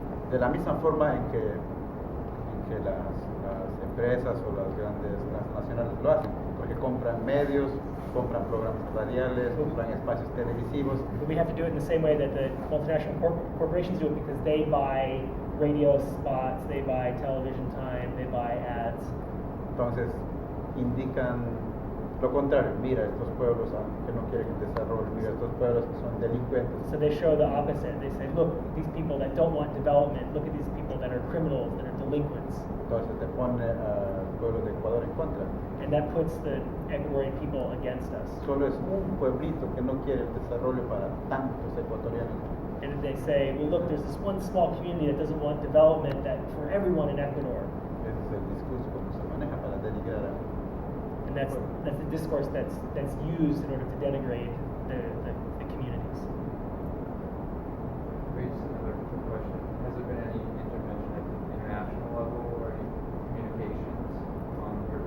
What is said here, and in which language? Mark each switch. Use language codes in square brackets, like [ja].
[es] De la misma forma en que las empresas o las grandes transnacionales lo hacen, porque compran medios, compran programas radiales, compran espacios televisivos. [en] But we have to do it in the same way that the multinational corporations do it, because they buy radio spots, they buy television time, they buy ads. [es] Entonces indican lo contrario. Mira estos pueblos que no quieren el desarrollo, mira estos pueblos que son delincuentes. [en] So they show the opposite. They say, look, these people that don't want development, look at these people that are criminals, that are delinquents. [es] Entonces te pone al pueblo de Ecuador en contra. [en] And that puts the Ecuadorian people against us. [es] Solo es un pueblito que no quiere el desarrollo para tantos ecuatorianos. [en] And they say, well, look, there's this one small community that doesn't want development for everyone in Ecuador. [es] Ese es el discurso como se maneja para denigrar a. [en] And that's the discourse that's used in order to denigrate the communities. Wait, just another quick question. Has there been any intervention at the international level or any communications on